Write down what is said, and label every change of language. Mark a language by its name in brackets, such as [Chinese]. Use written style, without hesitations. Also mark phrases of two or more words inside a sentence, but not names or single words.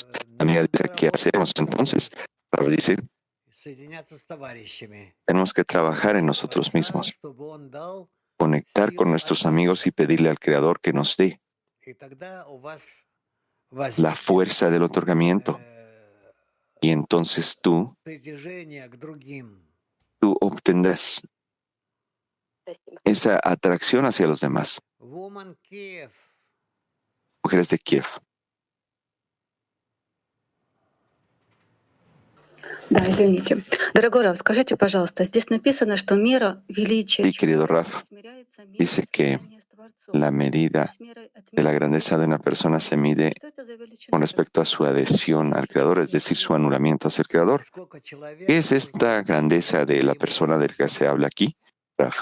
[Spanish] La amiga dice, ¿qué hacemos entonces? Rav dice, tenemos que trabajar en nosotros mismos, conectar con nuestros amigos y pedirle al Creador que nos dé la fuerza del otorgamiento. Y entonces tú obtendrás esa atracción hacia los demás. Mujeres de Kiev. [Russian] Да, извините. Дорогой Рав, скажите, пожалуйста, здесь написано, что мера величия [Spanish] Sí, querido Raf, dice que la medida de la grandeza de una persona se mide con respecto a su adhesión al Creador, es decir, su anulamiento hacia el Creador. ¿Qué es esta grandeza de la persona del que se habla aquí, Raf?